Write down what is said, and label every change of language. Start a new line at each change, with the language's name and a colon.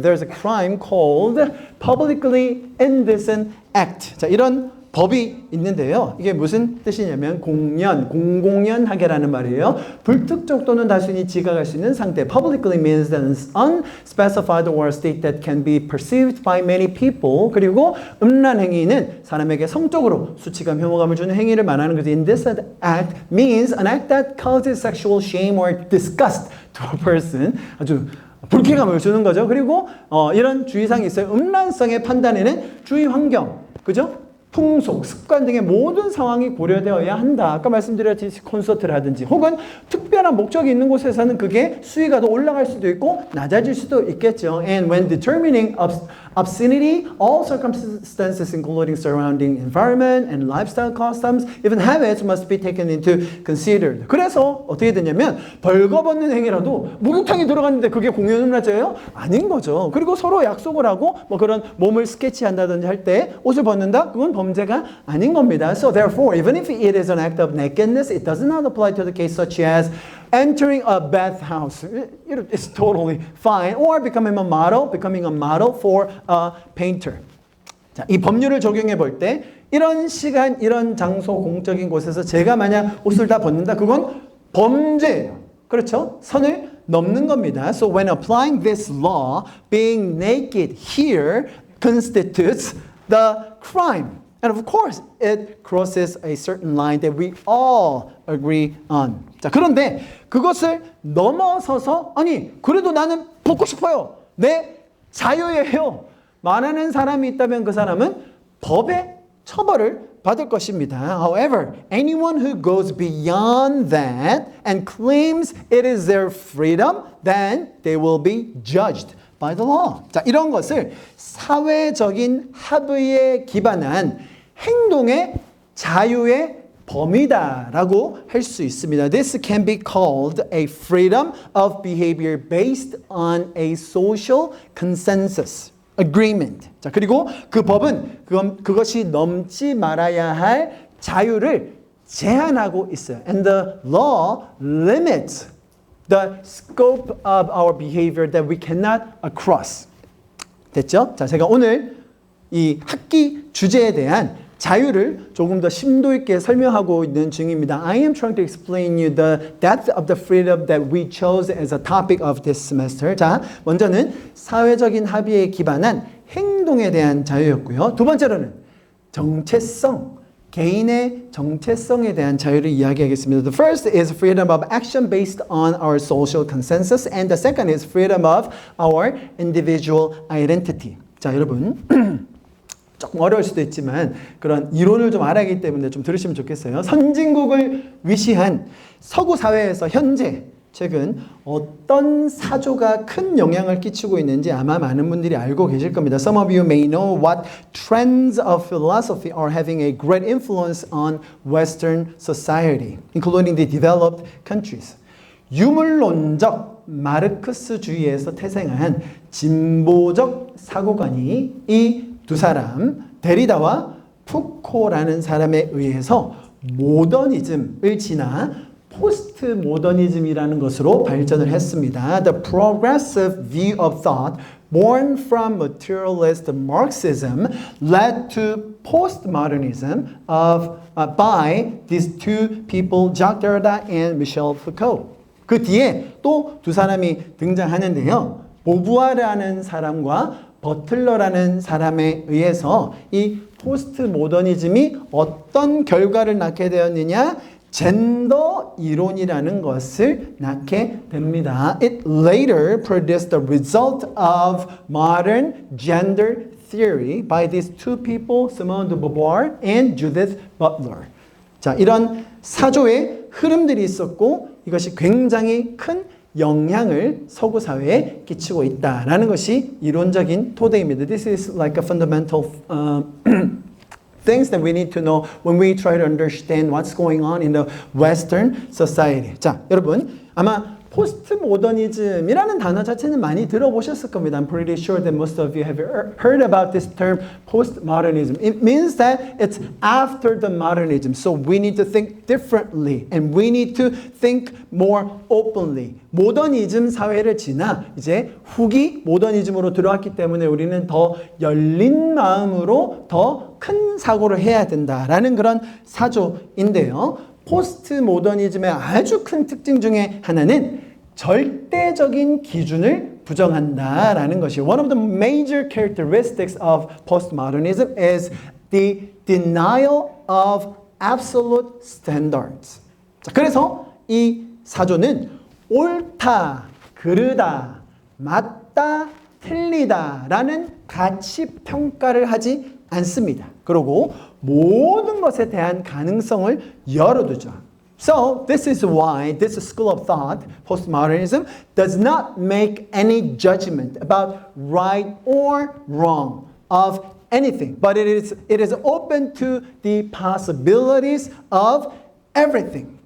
English: There's a crime called publicly indecent act.
Korean: 자, 이런 법이 있는데요. 이게 무슨 뜻이냐면 공공연하게라는 말이에요. 불특정 또는 단순히 지각할 수 있는 상태.
English: Publicly means that an unspecified or state that can be perceived by many people.
Korean: 그리고 음란 행위는 사람에게 성적으로 수치감, 혐오감을 주는 행위를 말하는 거죠.
English: Indecent act means an act that causes sexual shame or disgust to a person.
Korean: 아주 불쾌감을 주는 거죠. 그리고 이런 주의사항이 있어요. 음란성의 판단에는 주의 환경, 그죠? 풍속, 습관 등의 모든 상황이 고려되어야 한다. 아까 말씀드렸듯이 콘서트를 하든지 혹은 특별한 목적이 있는 곳에서는 그게 수위가 더 올라갈 수도 있고 낮아질 수도 있겠죠.
English: And when determining obscenity, all circumstances including surrounding environment and lifestyle customs, even habits must be taken into considered.
Korean: 그래서 어떻게 되냐면 벌거벗는 행위라도 목욕탕에 들어갔는데 그게 공연음란죄예요? 아닌 거죠. 그리고 서로 약속을 하고 뭐 그런 몸을 스케치한다든지 할 때 옷을 벗는다? 그건 범죄가 아닌 겁니다.
English: So therefore, even if it is an act of nakedness, it does not apply to the case such as entering a bathhouse. It's totally fine. Or becoming a model for a painter.
Korean: 자, 이 법률을 적용해 볼 때 이런 시간, 이런 장소, 공적인 곳에서 제가 만약 옷을 다 벗는다, 그건 범죄예요. 그렇죠? 선을 넘는 겁니다.
English: So when applying this law, being naked here constitutes the crime. And of course, it crosses a certain line that we all agree on.
Korean: 자, 그런데 그것을 넘어서서 아니, 그래도 나는 벗고 싶어요. 내 자유예요. 말하는 사람이 있다면 그 사람은 법의 처벌을 받을 것입니다.
English: However, anyone who goes beyond that and claims it is their freedom, then they will be judged by the law.
Korean: 자, 이런 것을 사회적인 합의에 기반한 행동의 자유의 범위다라고 할 수 있습니다.
English: This can be called a freedom of behavior based on a social consensus, agreement.
Korean: 자, 그리고 그 법은 그것이 넘지 말아야 할 자유를 제한하고 있어요.
English: And the law limits the scope of our behavior that we cannot cross.
Korean: 됐죠? 자, 제가 오늘 이 학기 주제에 대한 자유를 조금 더 심도 있게 설명하고 있는 중입니다.
English: I am trying to explain you the depth of the freedom that we chose as a topic of this semester.
Korean: 자, 먼저는 사회적인 합의에 기반한 행동에 대한 자유였고요. 두 번째로는 정체성, 개인의 정체성에 대한 자유를 이야기하겠습니다.
English: The first is freedom of action based on our social consensus, and the second is freedom of our individual identity.
Korean: 자, 여러분. 조금 어려울 수도 있지만 그런 이론을 좀 알아야하기 때문에 좀 들으시면 좋겠어요. 선진국을 위시한 서구 사회에서 현재 최근 어떤 사조가 큰 영향을 끼치고 있는지 아마 많은 분들이 알고 계실 겁니다.
English: Some of you may know what trends of philosophy are having a great influence on Western society, including the developed countries.
Korean: 유물론적 마르크스주의에서 태생한 진보적 사고관이 이 두 사람, 데리다와 푸코라는 사람에 의해서 모더니즘을 지나 포스트 모더니즘이라는 것으로 발전을 했습니다.
English: The progressive view of thought born from materialist Marxism led to postmodernism by these two people, Jacques Derrida and Michel Foucault.
Korean: 그 뒤에 또 두 사람이 등장하는데요. 보부아라는 사람과 버틀러라는 사람에 의해서 이 포스트 모더니즘이 어떤 결과를 낳게 되었느냐? 젠더 이론이라는 것을 낳게 됩니다.
English: It later produced the result of modern gender theory by these two people, Simone de Beauvoir and Judith Butler.
Korean: 자, 이런 사조의 흐름들이 있었고 이것이 굉장히 큰 영향을 서구 사회에 끼치고 있다라는 것이 이론적인 토대입니다.
English: This is like a fundamental things that we need to know when we try to understand what's going on in the Western society.
Korean: 자, 여러분 아마 포스트 모더니즘이라는 단어 자체는 많이 들어보셨을 겁니다.
English: I'm pretty sure that most of you have heard about this term postmodernism. It means that it's after the modernism. So we need to think differently and we need to think more openly.
Korean: 모더니즘 사회를 지나 이제 후기 모더니즘으로 들어왔기 때문에 우리는 더 열린 마음으로 더 큰 사고를 해야 된다라는 그런 사조인데요. 포스트 모더니즘의 아주 큰 특징 중에 하나는 절대적인 기준을 부정한다라는 것이
English: One of the major characteristics of postmodernism is the denial of absolute standards.
Korean: 자, 그래서 이 사조는 옳다, 그르다, 맞다, 틀리다라는 가치 평가를 하지 않습니다. 그리고 모든 것에 대한 가능성을 열어두죠.
English: So this is why this school of thought, postmodernism, does not make any judgment about right or wrong of anything, but it is open to the possibilities of everything.